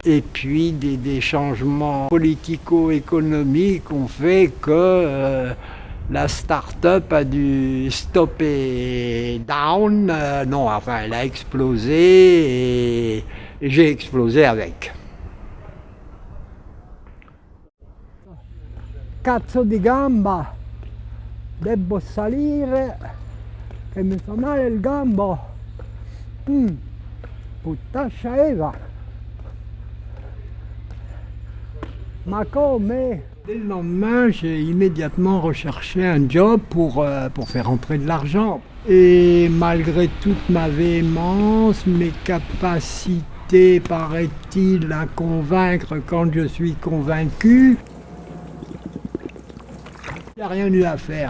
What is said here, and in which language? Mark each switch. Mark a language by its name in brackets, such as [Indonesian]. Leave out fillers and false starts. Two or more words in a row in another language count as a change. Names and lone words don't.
[French] Et puis des changements politico-économiques ont fait que la start-up a dû stopper down. Elle a explosé et j'ai explosé avec. [Italian] Cazzo di gamba, devo salire, che mi fa male il gambo. Puttana Eva. Ma come? [French] Dès le lendemain, j'ai immédiatement recherché un job pour faire entrer de l'argent. Et malgré toute ma véhémence, mes capacités, paraît-il, à convaincre quand je suis convaincu, il n'y a rien eu à faire.